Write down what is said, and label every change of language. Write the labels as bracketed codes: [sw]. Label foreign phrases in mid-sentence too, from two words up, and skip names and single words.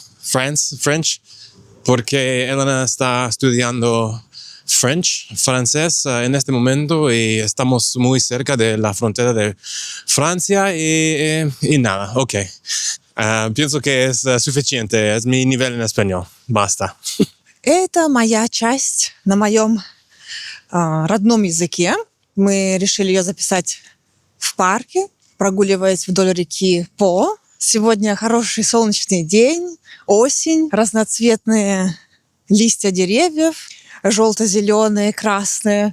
[es] French, porque Elena está estudiando francés en este momento y estamos muy cerca de la frontera de Francia y nada, ok. Pienso que es suficiente, es mi nivel en español, basta. [ru] Это моя часть на моем родном языке. Мы решили ее записать в парке, прогуливаясь вдоль реки По. Сегодня хороший солнечный день, осень, разноцветные листья деревьев, желто-зеленые, красные.